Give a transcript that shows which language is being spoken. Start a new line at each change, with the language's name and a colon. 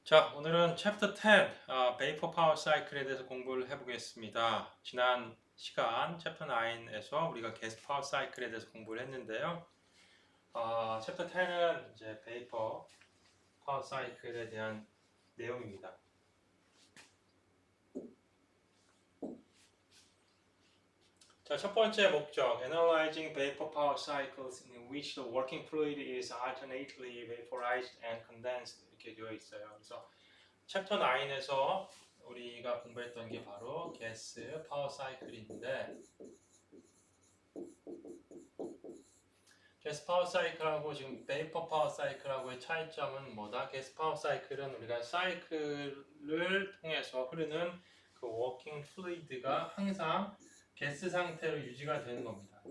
Korean: 자, 오늘은 챕터 10, 베이퍼 파워 사이클에 대해서 공부를 해보겠습니다. 지난 시간 챕터 9에서 우리가 게스 파워 사이클에 대해서 공부를 했는데요. 챕터 10은 이제 베이퍼 파워 사이클에 대한 내용입니다. 자, 첫 번째 목적,
English: analyzing vapor power cycles in which the working fluid is alternately vaporized and condensed
Korean: 이렇게 되어 있어요. 그래서 챕터 9에서 우리가 공부했던 게 바로 게스 파워 사이클인데 게스 파워 사이클하고 지금 베이퍼 파워 사이클하고의 차이점은 뭐다? 게스 파워 사이클은 우리가 사이클을 통해서 흐르는 그 워킹 플루이드가 항상 게스 상태로 유지가 되는 겁니다.